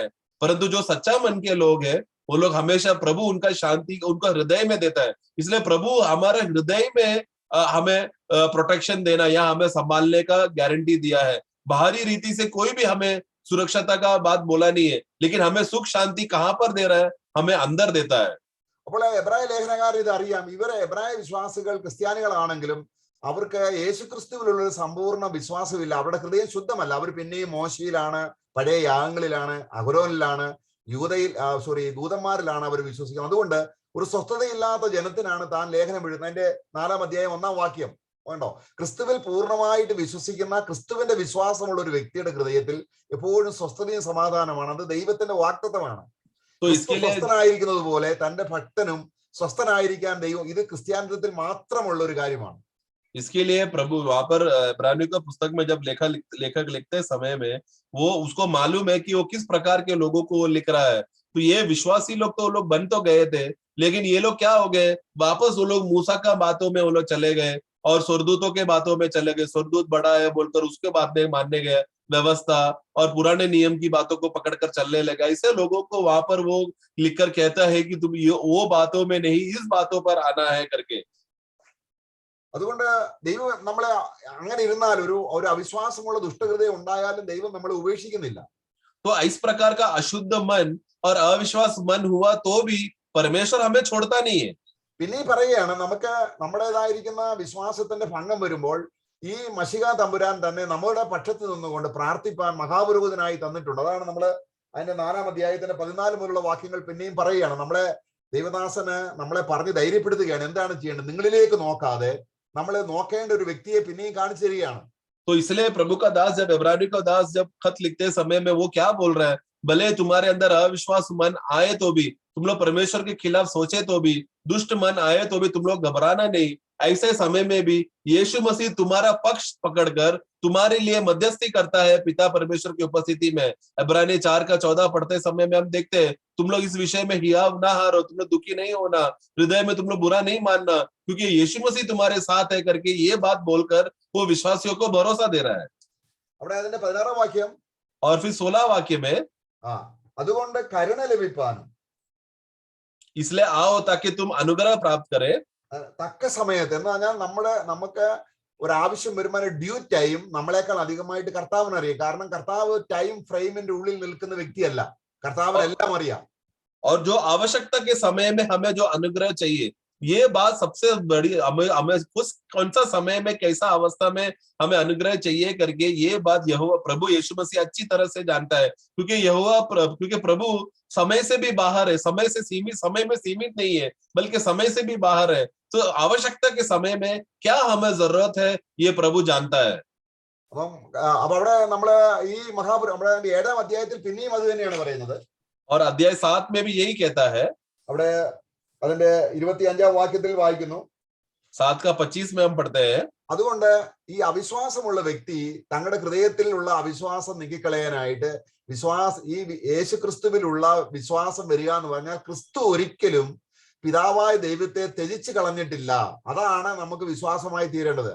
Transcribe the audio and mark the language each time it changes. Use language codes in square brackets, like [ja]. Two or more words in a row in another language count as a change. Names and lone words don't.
[hi] परंतु जो सच्चा मन के लोग हैं, वो लोग हमेशा प्रभु उनका शांति उनका हृदय में देता है। इसलिए प्रभु हमारे हृदय में हमें प्रोटेक्शन देना या हमें संभालने का गारंटी दिया है। बाहरी रीति से कोई भी हमें सुरक्षता का बात बोला नहीं है, लेकिन हमें सुख शांति कहाँ पर दे रहा है, हमें अंदर देता है। [ml] അപ്പോൾ എബ്രായ ലേഖനക്കാർ ഇത് അറിയാം. ഇവരെ എബ്രായ വിശ്വാസികൾ ക്രിസ്ത്യാനികളാണെങ്കിലും അവർക്ക് യേശുക്രിസ്തുവിലുള്ള ഒരു സമ്പൂർണ്ണ വിശ്വാസമില്ല. അവരുടെ ഹൃദയം ശുദ്ധമല്ല. അവർ പിന്നെയും മോശയിലാണ്, പഴയ യാഗങ്ങളിലാണ്, അഹരോനിലാണ്, ദൂതന്മാരിലാണ് അവർ വിശ്വസിക്കുന്നത്. അതുകൊണ്ട് ഒരു സ്വസ്ഥതയില്ലാത്ത ജനത്തിനാണ് താൻ ലേഖനം എഴുതുന്നത്. അതിന്റെ 4-ാം അധ്യായം 1-ാം വാക്യം വേണ്ടോ? ക്രിസ്തുവിൽ പൂർണ്ണമായിട്ട് വിശ്വസിക്കുന്ന, ക്രിസ്തുവിന്റെ വിശ്വാസമുള്ള ഒരു വ്യക്തിയുടെ ഹൃദയത്തിൽ എപ്പോഴും സ്വസ്ഥതയും സമാധാനമാണ്. അത് ദൈവത്തിന്റെ വാഗ്ദത്തമാണ്. സ്വസ്ഥനായിരിക്കുന്നത് പോലെ തന്റെ ഭക്തനും സ്വസ്ഥനായിരിക്കാൻ ദൈവം, ഇത് ക്രിസ്ത്യാനിത്വത്തിൽ മാത്രമുള്ള ഒരു കാര്യമാണ്. [hi] इसके लिए प्रभु वहां पर इब्रानियों का पुस्तक में जब लेखक लिखते समय में वो उसको मालूम है कि वो किस प्रकार के लोगों को लिख रहा है। तो ये विश्वासी लोग तो वो लोग बन तो गए थे, लेकिन ये लोग क्या हो गए, वापस वो लोग मूसा का बातों में वो लोग चले गए और स्वर्गदूतों के बातों में चले गए। स्वर्गदूत बड़ा है बोलकर उसके बातें मानने गए, व्यवस्था और पुराने नियम की बातों को पकड़कर चलने लगा। ऐसे लोगों को वहां पर वो लिखकर कहता है कि तुम ये वो बातों में नहीं, इस बातों पर आना है करके। [ml] അതുകൊണ്ട് ദൈവം നമ്മളെ അങ്ങനെ ഇരുന്നാൽ ഒരു അവിശ്വാസമുള്ള ദുഷ്ടഹൃദയം ഉണ്ടായാലും ദൈവം നമ്മളെ ഉപേക്ഷിക്കുന്നില്ല. [hi] तो इस प्रकार का अशुद्ध मन और अविश्वास मन हुआ तो भी परमेश्वर हमें छोड़ता नहीं है। [ml] പിന്നെ പറയുകയാണ്, നമുക്ക് നമ്മുടേതായിരിക്കുന്ന വിശ്വാസത്തിന്റെ ഭംഗം വരുമ്പോൾ ഈ മശിഹാ തമ്പുരാൻ തന്നെ നമ്മുടെ പക്ഷത്ത് നിന്നുകൊണ്ട് പ്രാർത്ഥിപ്പാൻ മഹാപുരോഹിതനായി തന്നിട്ടുണ്ട്. അതാണ് നമ്മള് അതിന്റെ 4-ാം അധ്യായത്തിന്റെ 14 മുതലുള്ള വാക്യങ്ങൾ പിന്നെയും പറയുകയാണ്. നമ്മളെ ദൈവദാസന് നമ്മളെ പറഞ്ഞ് ധൈര്യപ്പെടുത്തുകയാണ്. എന്താണ് ചെയ്യേണ്ടത്? നിങ്ങളിലേക്ക് നോക്കാതെ നമ്മളെ നോക്കേണ്ട ഒരു വ്യക്തിയെ പിന്നെയും കാണിച്ചു തരികയാണ്. [hi] तो इसलिए प्रभु का दास जब इब्रानियों का दास जब खत लिखते समय में वो क्या बोल रहा है, भले तुम्हारे अंदर अविश्वास मन आए तो भी, तुम लोग परमेश्वर के खिलाफ सोचे तो भी, दुष्ट मन आए तो भी तुम लोग घबराना नहीं। ऐसे समय में भी यीशु मसीह तुम्हारा पक्ष पकड़कर तुम्हारे लिए मध्यस्थी करता है पिता परमेश्वर की उपस्थिति में। इब्रानी 4:14 पढ़ते समय में हम देखते हैं, तुम लोग इस विषय में हियाव ना हारो, तुम लोग दुखी नहीं होना, हृदय में तुम लोग बुरा नहीं मानना, क्योंकि यीशु मसीह तुम्हारे साथ है करके ये बात बोलकर वो विश्वासियों को भरोसा दे रहा है। [ml] അവിടെ അതിന്റെ 16-ാം വാക്യം [hi] और फिर 16 वाक्य में [ml] അതുകൊണ്ട് കരുണ ലഭിപ്പാനും, [hi] इसलिए आओ ताकि तुम अनुग्रह प्राप्त करे, [ml] തക്ക സമയത്ത് എന്ന് പറഞ്ഞാൽ നമുക്ക് ഒരു ആവശ്യം വരുമ്പോൾ [en] due time [ml] നമ്മളെക്കാൾ അധികമായിട്ട് കർത്താവിന് അറിയാം. കാരണം കർത്താവ് [en] time frame-ിന്റെ [ml] ഉള്ളിൽ നിൽക്കുന്ന വ്യക്തിയല്ല, കർത്താവിന് എല്ലാം അറിയാം. [hi] और जो आवश्यकता के समय में हमें जो अनुग्रह चाहिए ये बात सबसे बड़ी, हमें कौन सा समय में कैसा अवस्था में हमें अनुग्रह चाहिए करके ये बात यहोवा प्रभु यीशु मसीह अच्छी तरह से जानता है, क्योंकि प्रभु समय से भी बाहर है, समय में सीमित नहीं है, बल्कि समय से भी बाहर है। तो आवश्यकता के समय में क्या हमें जरूरत है ये प्रभु जानता है। [ml] അപ്പൊ അവിടെ നമ്മള് ഈ നമ്മുടെ 7-ാം അധ്യായത്തിൽ പിന്നെയും അത് തന്നെയാണ് പറയുന്നത്. [hi] और अध्याय 7 में भी यही कहता है. [ml] അവിടെ അതിന്റെ 25-ാം വാക്യത്തിൽ വായിക്കുന്നു. [hi] 7 का 25 में हम पढ़ते हैं. [ml] അതുകൊണ്ട് ഈ അവിശ്വാസമുള്ള വ്യക്തി തങ്ങളുടെ ഹൃദയത്തിലുള്ള അവിശ്വാസം നീക്കിക്കളയാനായിട്ട് ഈ യേശു ക്രിസ്തുവിലുള്ള വിശ്വാസം വരിക എന്ന് പറഞ്ഞാൽ ക്രിസ്തു ഒരിക്കലും പിതാവായ ദൈവത്തെ ത്യജിച്ചു കളഞ്ഞിട്ടില്ല. അതാണ് നമുക്ക് വിശ്വാസമായി തീരേണ്ടത്.